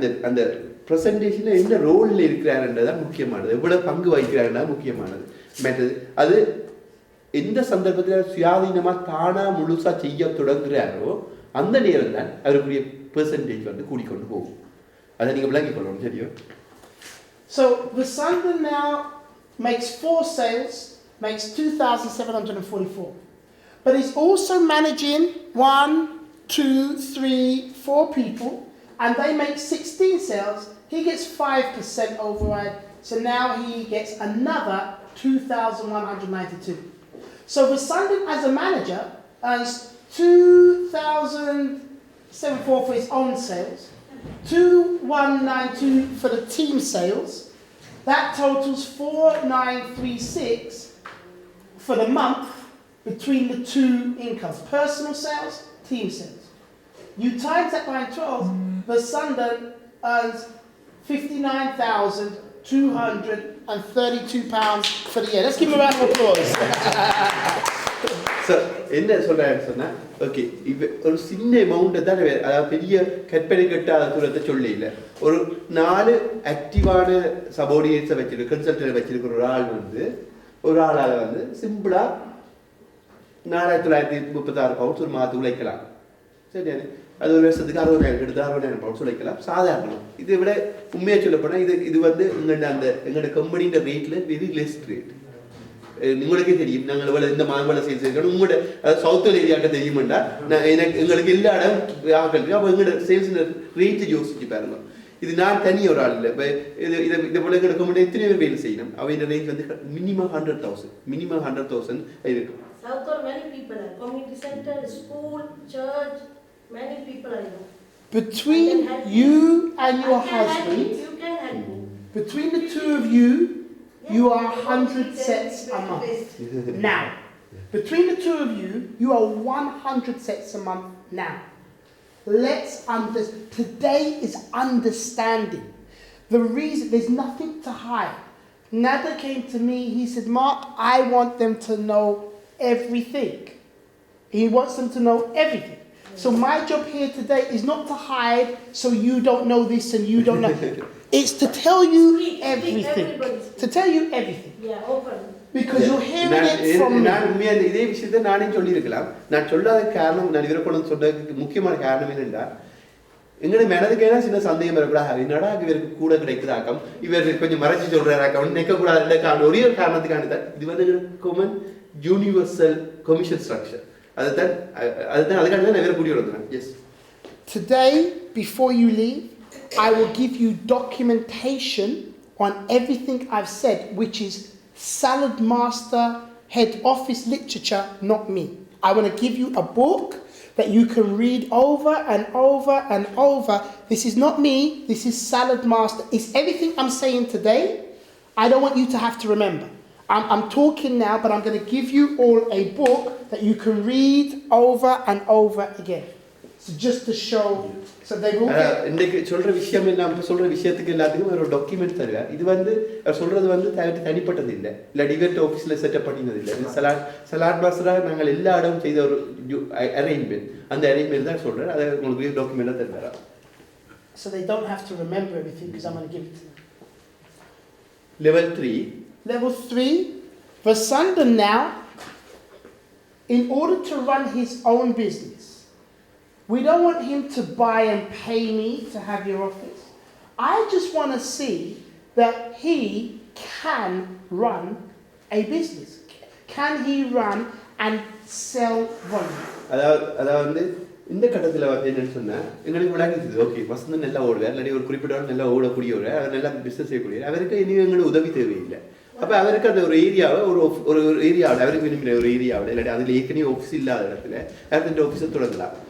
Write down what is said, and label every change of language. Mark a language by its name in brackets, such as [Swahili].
[Tamil] அந்த பிரசன்டேஷன்ல என்ன ரோல்ல இருக்கிறாருன்றதா முக்கியமானது, எவ்வளவு பங்கு வகிக்கிறாருன்னா முக்கியமானது. மற்றது அது எந்த சந்தர்ப்பத்தில் சுயாதீனமா தானா முழுசா செய்ய தொடங்குறாரோ அந்த நேரம் தான் அவருக்குரிய பெர்சன்டேஜ் வந்து கூடிக்கொண்டு போகும். அதை நீங்க விளங்கிக் கொள்ளணும். சரியா? [English] So Vasandan now makes 4 sales, makes 2,744. But he's also managing 1, 2, 3, 4 people. And they make 16 sales, he gets 5% override. So now he gets another 2,192. So Vasandan as a manager earns 2,744 for his own sales, 2,192 for the team sales. That totals 4,936 for the month between the 2 incomes, personal sales, team sales. You times that by 12, Vasandan earns £59,232 for the year. Let's give him a round of applause. [Tamil] So, என்ன சொல்றாருன்னு சொன்னா, okay, ஒரு சின்ன amount தான், அதாவது பெரிய கற்பனை கட்டாத தூரத்தை சொல்லி இல்லை. ஒரு 4 ஆக்டிவான சபோர்டினேட்ஸை வச்சிருக்க, கன்சல்டன்ட் வச்சிருக்கிற ஒரு ஆள் வந்து ஒரு ஆளால வந்து சிம்பிளா 4,936 பவுண்ட்ஸ் ஒரு மாதத்துக்கு உழைக்கலாம். சரியா? அது ஒரு வருஷத்துக்கு 60,000 எடுத்து 60,000 பவுண்ட்ஸ் உழைக்கலாம். சாதாரணம். இதை விட உண்மையாக சொல்ல போனால் இது வந்து எங்களோட கம்பெனியோட ரேட்டில் வெரி லெஸ் ரேட். உங்களுக்கே தெரியும், நாங்கள் இவ்வளோ இந்த மாதம் சேல்ஸ் இருக்கணும். உங்களோட சவுத் ஏரியாவுக்கு தெரியுமெண்டா எங்களுக்கு எல்லா இடம் ஆக்கள் இருக்கு. அப்போ எங்களோட சேல்ஸ் ரேட்டு யோசிச்சு பாருங்க. இது நான் தனி ஒரு ஆள் இல்லை. இப்போ இதை போல எங்களோட கம்பெனி எத்தனை பேர் வேலை செய்யணும். அவங்க ரேஞ்ச் வந்து மினிமம் 100,000 இருக்கும். [English] South or many people are community center, school, church, many people are there. Between you and your husband, you can help me. Between the 2 of you, you are 100 sets a month. Now, between the 2 of you, you are 100 sets a month now. Let's understand. Today is understanding. The reason, there's nothing to hide. Nada came to me, he said, Mark, I want them to know everything. He wants them to know everything. So my job here today is not to hide so you don't know this and you don't know. It's to tell you everything. To tell you everything. Yeah, open. Because you're hearing it from me. [Tamil] நான் உண்மையாக இதே விஷயத்தை நானே சொல்லியிருக்கலாம். நான் சொல்லாத காரணம், நான் இவரை கொண்டு சொன்னதுக்கு முக்கியமான காரணம் என்னென்னா, எங்களுடைய மனதுக்கேனா சின்ன சந்தேகம் வரக்கூடாது. என்னடா இவருக்கு கூட கிடைக்குதாக்கம், இவர் கொஞ்சம் மறைச்சு சொல்றாராக்கம், நிற்கக்கூடாது ஒரே ஒரு காரணத்துக்கான தான் இது வந்து காமன் யூனிவர்சல் கமிஷன் ஸ்ட்ரக்சர். அதுதான் அதுக்காக தான் இவர் கூடி வந்தேன். [English] Yes. Today, before you leave, I will give you documentation on everything I've said, which is Salad Master head office literature, not me. I want to give you a book that you can read over and over and over. This is not me, this is Salad Master. It's everything I'm saying today. I don't want you to have to remember. I'm talking now, but I'm going to give you all a book that you can read over and over again. So just to show, so they will get... [Tamil] இன்னைக்கு சொல்ற விஷயம் எல்லாம் சொல்ற விஷயத்துக்கு எல்லாத்துக்கும் ஒரு document தருவார். இது வந்து சொல்றது வந்து தனிப்பட்டது இல்லை, இல்லை டிபேட் ஆஃபீஸில் செட்டப் பண்ணினது இல்லை. சலாட் மாஸ்டராக நாங்கள் எல்லா இடமும் செய்த ஒரு அரேஞ்ச்மெண்ட், அந்த அரேஞ்ச்மெண்ட் தான் சொல்கிறேன். அதை உங்களுக்கு டாக்குமெண்ட்டாக தருவாரா. [English] So they don't have to remember everything because I'm going to give it to them. Level 3. Level 3, Vasandan now, in order to run his own business, we don't want him to buy and pay me to have your office. I just want to see that he can run a business. Can he run and sell volume? [Tamil] அதாவது இந்த கட்டத்தில் வந்து என்னன்னு சொன்னால் எங்களுக்கு விளையாடுது. Okay, Vasanthan நல்லா ஓடுவார், இல்லாட்டி ஒரு குறிப்பிட்ட நல்லா ஓடக்கூடியவர், அவர் நல்லா பிஸ்னஸ் செய்யக்கூடியவர், அவருக்கு இனி எங்களுக்கு உதவி தேவையில்லை. அப்போ அவருக்கு அந்த ஒரு ஏரியாவை ஒரு ஏரியாவில் அவருக்கு விரும்பின ஒரு ஏரியாவில் இல்லாட்டி அதில் ஏற்கனவே ஆஃபீஸ் இல்லாத இடத்துல அவர் இந்த ஆஃபீஸை தொடங்கலாம்.